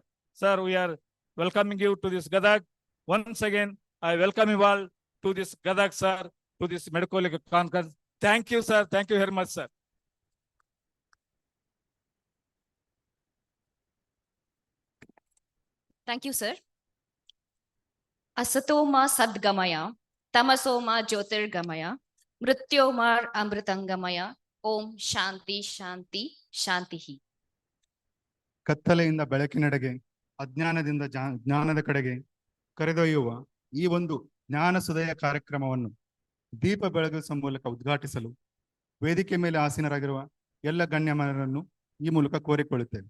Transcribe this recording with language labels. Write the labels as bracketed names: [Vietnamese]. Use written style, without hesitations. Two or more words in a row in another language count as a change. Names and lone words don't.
[English] Sir, we are welcoming you to this Gadag. Once again, I welcome you all to this Gadag, sir, to this medical conference. Thank you, sir. Thank you very much, sir. Thank you, sir. [Sanskrit] असतोमा सद्गमय तमसोमा ज्योतिर्गमय मृत्योर्मा अमृतंगमय ॐ शान्ति शान्ति शान्तिः. [Kannada] ಕತ್ತಲೆಯಿಂದ ಬೆಳಕಿನೆಡೆಗೆ ಅಜ್ಞಾನದಿಂದ ಜ್ಞಾನದ ಕಡೆಗೆ ಕರೆದೊಯ್ಯುವ ಈ ಒಂದು ಜ್ಞಾನ ಸುದಯ ಕಾರ್ಯಕ್ರಮವನ್ನು ದೀಪ ಬೆಳಗಿಸುವ ಮೂಲಕ ಉದ್ಘಾಟಿಸಲು ವೇದಿಕೆ ಮೇಲೆ ಆಸೀನರಾಗಿರುವ ಎಲ್ಲ ಗಣ್ಯಮಾನ್ಯರನ್ನು ಈ ಮೂಲಕ ಕೋರಿಕೊಳ್ಳುತ್ತೇವೆ.